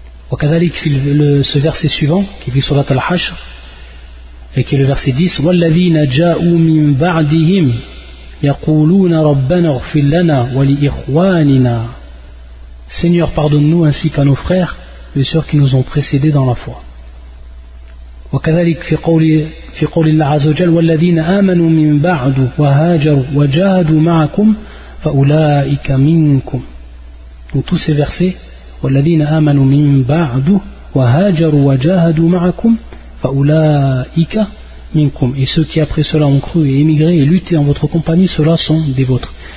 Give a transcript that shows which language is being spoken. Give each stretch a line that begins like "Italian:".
Arabic: وكذلك في
French: ce verset suivant qui est sur la Surat al-Hashr et qui est le verset 10,
Arabic: والذين جاءوا من بعدهم يقولون ربنا اغفر لنا ولإخواننا,
French: Seigneur, pardonne-nous ainsi qu'à nos frères, bien sûr, qui nous ont précédés dans la foi.
Arabic: وكذلك في قول الله عز وجل والذين آمنوا من بعد وهاجروا وجاهدوا معكم فأولئك منكم.
French: Donc tous ces versets,
Arabic: والذين آمنوا من بعد وهاجروا وجاهدوا معكم فأولئك منكم.
French: Et ceux qui après cela ont cru et émigré et lutté en votre compagnie, ceux-là sont des vôtres.